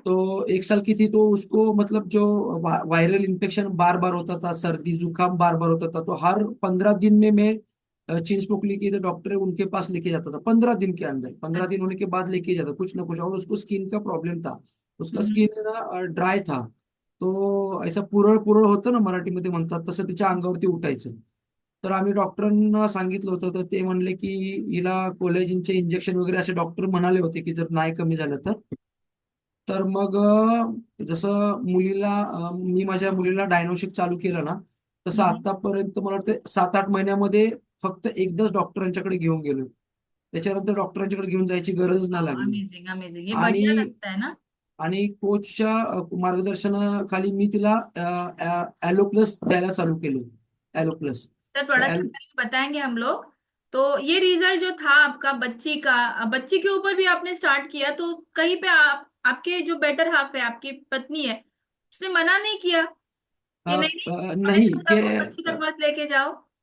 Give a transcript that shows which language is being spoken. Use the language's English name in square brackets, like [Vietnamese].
[Hindi] तो 1 साल की थी तो उसको मतलब जो वायरल इन्फेक्शन बार बार होता था, सर्दी जुकाम बार बार होता था। तो हर 15 दिन में मैं चिंग्स पोकली के डॉक्टर है उनके पास लेके जाता था। 15 दिन के अंदर, 15 दिन होने के बाद लेके जाता कुछ ना कुछ। और उसको स्किन का प्रॉब्लेम था, उसका हम्म। स्किन ना ड्राय था। [Marathi] तो ऐसा पुरळ पुरळ होतं ना मराठीमध्ये म्हणतात, तसं तिच्या अंगावरती उठायचं। तर आम्ही डॉक्टरांना सांगितलं होतं, तर ते म्हणले की हिला कोलेजिनचे इंजेक्शन वगैरे असे डॉक्टर म्हणाले होते की जर नाही कमी झालं तर। तर मग जसं मी माझ्या मुलीला डायनोशिक चालू केलं ना, तसं हम्म। आतापर्यंत मला वाटतं 7-8 महिन्यामध्ये फक्त एकदाच डॉक्टरांच्याकडे घेऊन गेलो। त्याच्यानंतर डॉक्टरांच्याकडे घेऊन जायची गरज नाही लागली। [Hindi] अमेजिंग अमेजिंग, ये बढ़िया [Marathi] आणि [Hindi] लगता है ना। [Marathi] आणि कोचच्या मार्गदर्शनाखाली मी तिला ॲलो प्लस द्यायला चालू केलं। Alloy plus. [Hindi] सर प्रोडक्ट के बारे में बताएंगे हम लोग। तो ये रिजल्ट जो था आपका बच्ची का, बच्ची के ऊपर भी आपने स्टार्ट किया, तो कहीं पे आपके जो बेटर हाफ है, आपकी पत्नी है, उसने मना नहीं किया कि नहीं नहीं नहीं कॉलेज के खत्म हो, बच्ची तक मत लेके जाओ?